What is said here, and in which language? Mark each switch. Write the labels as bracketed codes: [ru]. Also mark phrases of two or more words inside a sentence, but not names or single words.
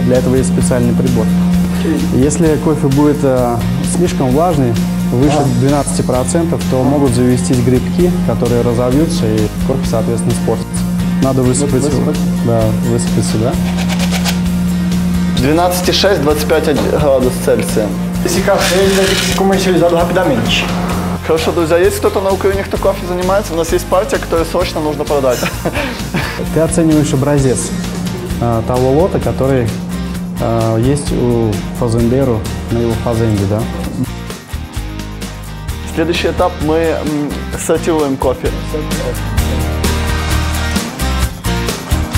[ru] Для этого есть специальный прибор. Если кофе будет слишком влажный, выше 12%, то могут завестись грибки, которые разовьются, и кофе, соответственно, испортится. Надо высыпать, высыпать сюда. 12,6, 25 градусов Цельсия. [pt] Esse café ele vai ter que ser comercializado rapidamente. [ru] Хорошо, друзья, есть кто-то на Украине, кто кофе занимается? У нас есть партия, которую срочно нужно продать. Ты оцениваешь образец того лота, который есть у фазендеру на его фазенде, да? Следующий этап, мы сортируем кофе.